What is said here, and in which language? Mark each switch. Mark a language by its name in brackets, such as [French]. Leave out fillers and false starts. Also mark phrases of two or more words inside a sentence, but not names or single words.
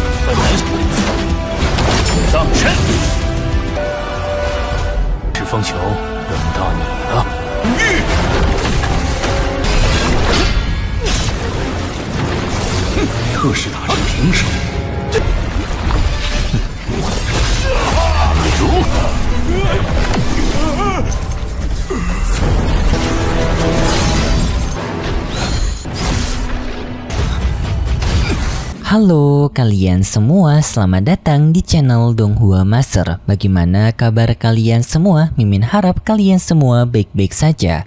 [Chinese] 本来是葬身。赤风球，轮到你了。特使大人平手。如何？ [Indonesian] Halo kalian semua, selamat datang di channel Donghua Master. Bagaimana kabar kalian semua? Mimin harap kalian semua baik-baik saja.